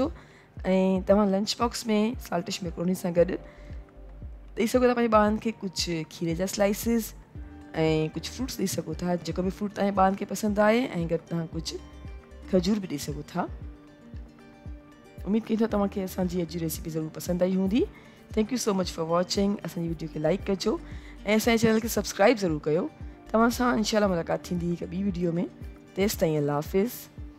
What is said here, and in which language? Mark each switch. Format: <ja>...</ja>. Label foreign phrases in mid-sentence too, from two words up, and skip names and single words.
<sd>ऐं तव्हां लंच बॉक्स में</sd> <en>saltish macaroni</en> <sd>सां गॾु ॾेई सघो था पंहिंजे ॿारनि खे कुझु खीरे जा स्लाइसिस ऐं कुझु फ्रूट्स ॾेई सघो था, जेको बि फ्रूट तव्हांजे ॿारनि खे पसंदि आहे, ऐं गॾु तव्हां कुझु खजूर बि ॾेई सघो था। उम्मीद कयूं था तव्हांखे असांजी अॼु जी रेसिपी ज़रूरु पसंदि आई हूंदी।</sd> <en>Thank you so much for watching.</en> <sd>असांजी वीडियो खे लाइक कजो ऐं असांजे चैनल खे सब्सक्राइब ज़रूरु कयो। तव्हां सां इंशाल्लाह मुलाक़ात थींदी हिकु ॿी वीडियो में। तेसिताईं अल्लाह हाफ़िज़।</sd>